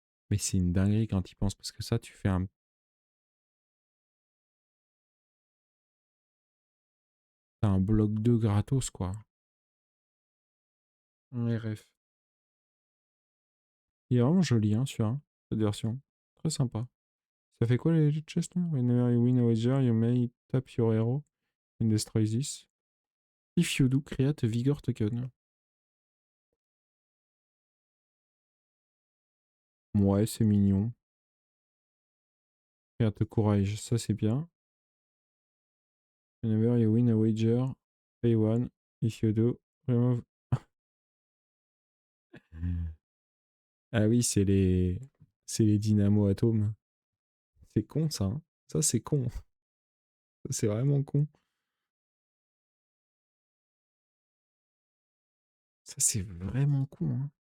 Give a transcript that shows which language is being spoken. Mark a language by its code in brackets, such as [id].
[fr] Mais c'est une dinguerie quand tu y penses, parce que ça, tu fais t'as un bloc 2 gratos, quoi. Ouais, ref. Il est vraiment joli, hein, celui-là, cette version. Très sympa. Ça fait quoi les chests là? [en] Whenever you win a wager, you may tap your hero and destroy this. If you do, create a vigor token. [fr] Ouais, c'est mignon. [en] Create a courage, [fr] ça c'est bien. [en] Whenever you win a wager, pay one. If you do, remove. [fr] Ah oui, c'est les dynamo atomes. C'est con ça, hein. Ça c'est con. Ça, c'est vraiment con. Ça c'est vraiment con, hein.